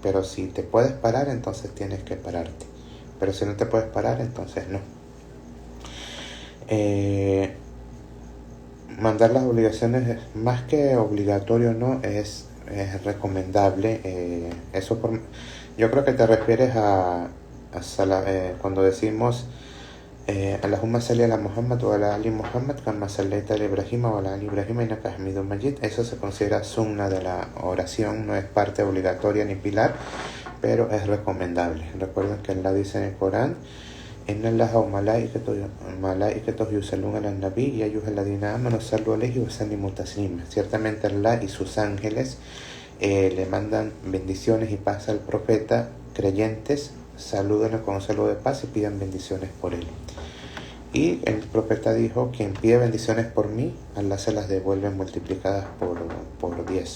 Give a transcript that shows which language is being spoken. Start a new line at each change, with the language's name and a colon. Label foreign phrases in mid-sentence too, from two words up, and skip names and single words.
Spanish: pero si te puedes parar, entonces tienes que pararte. Pero si no te puedes parar, entonces no. Mandar las obligaciones, más que obligatorio, no, es recomendable. Yo creo que te refieres cuando decimos
Arabic: اللهم صل على محمد وعلى آل محمد كما صليت على إبراهيم وعلى آل إبراهيم إنك حميد مجيد.
Spanish: Eso se considera sunna de la oración, no es parte obligatoria ni pilar, pero es recomendable. Recuerden que Allah dice en el Corán:
Arabic: إن الله وملائكته يصلون على النبي يا أيها الذين آمنوا صلوا عليه وسلموا تسليما.
Spanish: Ciertamente Allah y sus ángeles le mandan bendiciones y paz al profeta. Creyentes, salúdenlo con un saludo de paz y pidan bendiciones por él. Y el profeta dijo: quien pide bendiciones por mí, Allah se las devuelve multiplicadas por 10.